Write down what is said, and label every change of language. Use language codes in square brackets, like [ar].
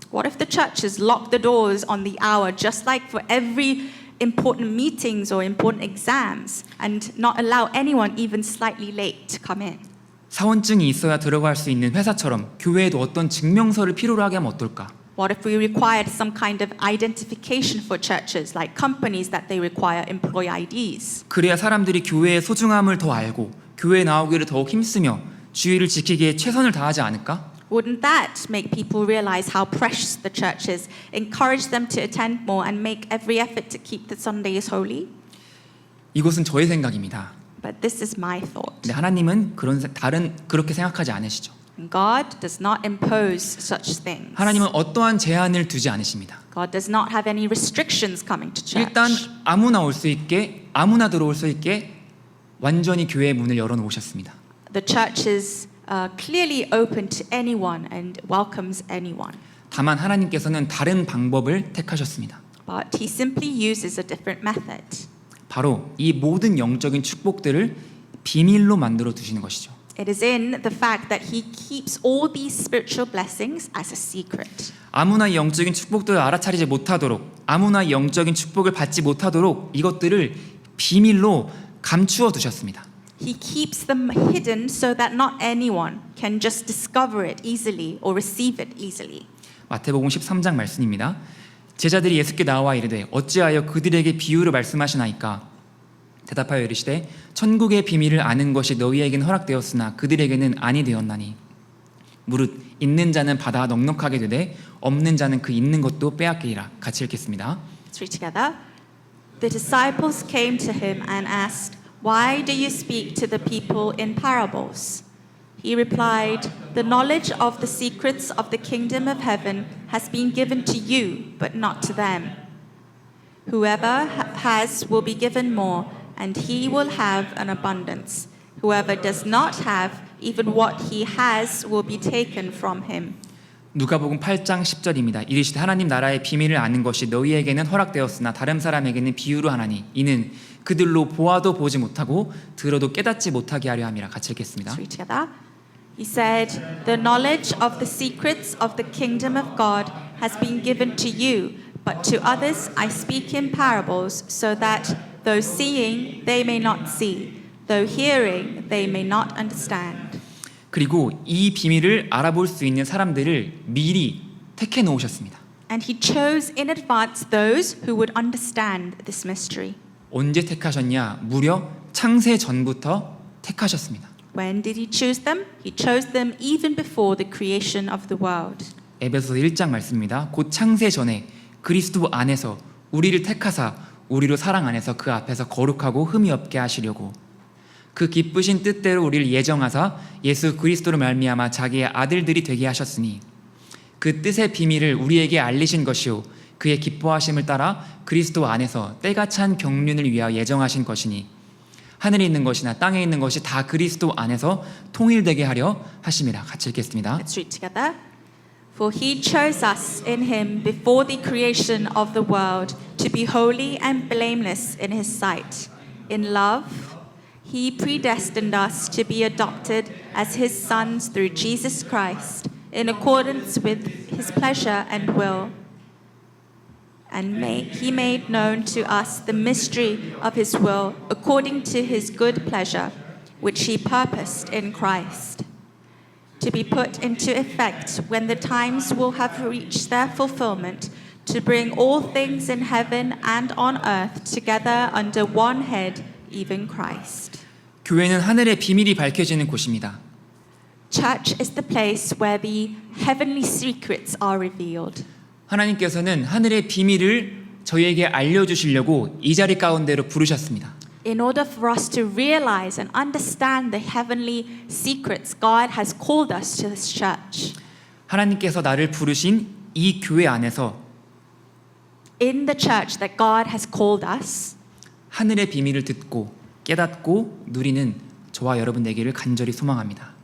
[en] What if the churches lock the doors on the hour, just like for every important meetings or important exams, and not allow anyone even slightly late to come in? [ko] 사원증이 있어야 들어갈 수 있는 회사처럼 교회에도 어떤 증명서를 필요로 하게 하면 어떨까? [en] What if we required some kind of identification for churches, like companies that they require employee IDs? [ko] 그래야 사람들이 교회의 소중함을 더 알고 교회에 나오기를 더욱 힘쓰며 주의를 지키기에 최선을 다하지 않을까? [en] Wouldn't that make people realize how precious the church is, encourage them to attend more, and make every effort to keep the Sundays holy? [ko] 이것은 저의 생각입니다. [en] But this is my thought. [ko] 근데 하나님은 그렇게 생각하지 않으시죠. [en] God does not impose such things. [ko] 하나님은 어떠한 제한을 두지 않으십니다. [en] God does not have any restrictions coming to church. [ko] 일단 아무나 올 수 있게, 아무나 들어올 수 있게 완전히 교회의 문을 열어놓으셨습니다. [en] The church is clearly open to anyone and welcomes anyone. [ko] 다만 하나님께서는 다른 방법을 택하셨습니다. [en] But he simply uses a different method. [ko] 바로 이 모든 영적인 축복들을 비밀로 만들어 두시는 것이죠. [en] It is in the fact that he keeps all these spiritual blessings as a secret. [ko] 아무나 이 영적인 축복들을 알아차리지 못하도록, 아무나 이 영적인 축복을 받지 못하도록 이것들을 비밀로 감추어 두셨습니다. [en] He keeps them hidden so that not anyone can just discover it easily or receive it easily. [ko] 마태복음 13장 말씀입니다. 제자들이 예수께 나와 이르되 어찌하여 그들에게 비유를 말씀하시나이까? 대답하여 이르시되 천국의 비밀을 아는 것이 너희에게는 허락되었으나 그들에게는 아니 되었나니 무릇 있는 자는 받아 넉넉하게 되되 없는 자는 그 있는 것도 빼앗기리라. 같이 읽겠습니다. [en] Let's read together. The disciples came to him and asked, "Why do you speak to the people in parables?" He replied, "The knowledge of the secrets of the kingdom of heaven has been given to you, but not to them. Whoever has will be given more, and he will have an abundance. Whoever does not have, even what he has will be taken from him." [ko] 누가복음 8장 10절입니다. 이르시되 하나님 나라의 비밀을 아는 것이 너희에게는 허락되었으나 다른 사람에게는 비유로 하나니 이는 그들로 보아도 보지 못하고 들어도 깨닫지 못하게 하려 함이라. 같이 읽겠습니다. [en] Let's read together. He said, "The knowledge of the secrets of the kingdom of God has been given to you, but to others I speak in parables, so that though seeing they may not see, though hearing they may not understand." [ko] 그리고 이 비밀을 알아볼 수 있는 사람들을 미리 택해 놓으셨습니다. [en] And he chose in advance those who would understand this mystery. [ko] 언제 택하셨냐? 무려 창세 전부터 택하셨습니다. [en] When did he choose them? He chose them even before the creation of the world. [ko] 에베소서 1장 말씀입니다. 곧 창세 전에 그리스도 안에서 우리를 택하사 우리로 사랑 안에서 그 앞에서 거룩하고 흠이 없게 하시려고 그 기쁘신 뜻대로 우리를 예정하사 예수 그리스도로 말미암아 자기의 아들들이 되게 하셨으니 그 뜻의 비밀을 우리에게 알리신 것이요 그의 기뻐하심을 따라 그리스도 안에서 때가 찬 경륜을 위하여 예정하신 것이니 하늘에 있는 것이나 땅에 있는 것이 다 그리스도 안에서 통일되게 하려 하심이라. 같이 읽겠습니다. [en] Let's read together. For he chose us in him before the creation of the world to be holy and blameless in his sight. In love, he predestined us to be adopted as his sons through Jesus Christ, in accordance with his pleasure and will. And he made known to us the mystery of his will according to his good pleasure, which he purposed in Christ, to be put into effect when the times will have reached their fulfillment, to bring all things in heaven and on earth together under one head, even Christ. [ko] 교회는 하늘의 비밀이 밝혀지는 곳입니다. [en] Church is the place where the heavenly secrets are revealed. [ko] 하나님께서는 하늘의 비밀을 저희에게 알려주시려고 이 자리 가운데로 부르셨습니다. [en] In order for us to realize and understand the heavenly secrets, God has called us to this church. [ko] 하나님께서 나를 부르신 이 교회 안에서 [en] In the church that God has called us, [ko] 하늘의 비밀을 듣고 깨닫고 누리는 저와 여러분 되기를 간절히 소망합니다.